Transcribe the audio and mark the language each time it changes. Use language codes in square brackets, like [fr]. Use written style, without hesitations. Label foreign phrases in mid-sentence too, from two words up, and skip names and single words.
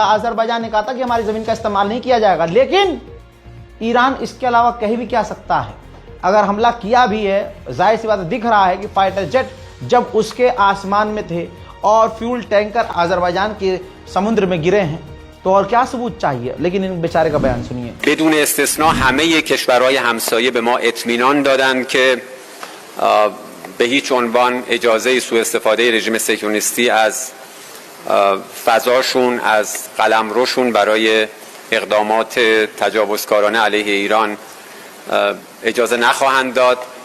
[hi] अजरबैजान ने कहा था कि हमारी जमीन का इस्तेमाल नहीं किया जाएगा, लेकिन ईरान इसके अलावा कहीं भी क्या सकता है? अगर हमला किया भी है, जाहिर सी बात दिख रहा है कि [en] fighter jet [hi] जब उसके आसमान में थे और [en] fuel tanker [hi] अजरबैजान के समुद्र में गिरे हैं, तो और क्या सबूत चाहिए? लेकिन इन बेचारे का बयान सुनिए। [fa] بدون استثنا همه کشورهای همسایه به ما اطمینان دادند که به هیچ عنوان اجازه سوء استفاده رژیم صهیونیستی از فضاشون، از قلمروشون برای اقدامات تجاوزکارانه علیه ایران اجازه نخواهند داد.